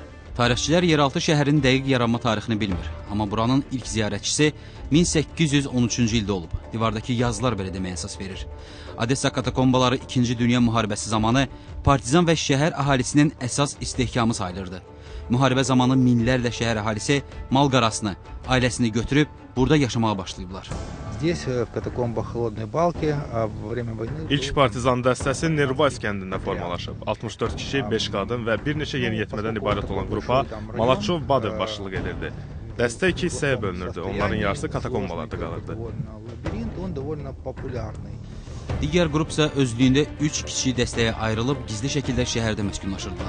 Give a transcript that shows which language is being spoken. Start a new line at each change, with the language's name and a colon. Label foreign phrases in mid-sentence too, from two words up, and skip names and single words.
Azerbaijani: Tarixçilər yeraltı şəhərin dəqiq yaranma tarixini bilmir, amma buranın ilk ziyarətçisi 1813-cü ildə olub. Divardakı yazılar belə deməyə əsas verir. Odessa katakombaları 2-ci Dünya müharibəsi zamanı partizan və şəhər əhalisinin əsas istehkamı sayılırdı. Müharibə zamanı minlərlə şəhər əhalisi mal-qarasını, ailəsini götürüb burada yaşamağa başlayıblar.
Russian: Здесь, в катакомбах Холодной Балки, а во время войны...
Azerbaijani: İlk partizan dəstəsi Nervaysk kəndində formalaşıb. 64 kişi, 5 qadın və bir neçə yeniyetmədən ibarət olan qrupa Malatçov Badev başçılıq edirdi. Dəstə 2 hissəyə bölünürdü. Onların yarısı katakombalarda qalırdı. Digər qrup isə özlüyündə 3 kiçik dəstəyə ayrılıb gizli şəkildə şəhərdə məskunlaşırdılar.